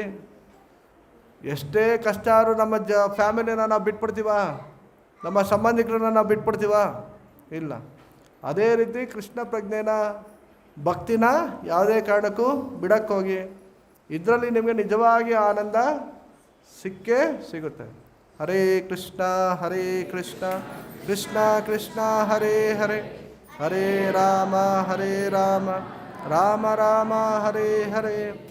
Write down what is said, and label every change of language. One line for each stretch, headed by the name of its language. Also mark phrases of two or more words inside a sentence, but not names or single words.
Kannada: ಎಷ್ಟೇ ಕಷ್ಟ ಆದರೂ ನಮ್ಮ ಫ್ಯಾಮಿಲಿನ ನಾವು ಬಿಟ್ಬಿಡ್ತೀವ, ನಮ್ಮ ಸಂಬಂಧಿಕರನ್ನ ನಾವು ಬಿಟ್ಬಿಡ್ತೀವ? ಇಲ್ಲ. ಅದೇ ರೀತಿ ಕೃಷ್ಣ ಪ್ರಜ್ಞೆನ, ಭಕ್ತಿನ ಯಾವುದೇ ಕಾರಣಕ್ಕೂ ಬಿಡೋಕ್ಕೋಗಿ. ಇದರಲ್ಲಿ ನಿಮಗೆ ನಿಜವಾಗಿ ಆನಂದ ಸಿಕ್ಕೇ ಸಿಗುತ್ತೆ.
Sanskrit: ಹರೇ ಕೃಷ್ಣ ಕೃಷ್ಣ ಕೃಷ್ಣ ಹರೇ ಹರೇ, ಹರೇ ರಾಮ ರಾಮ ರಾಮ ಹರೇ ಹರೇ.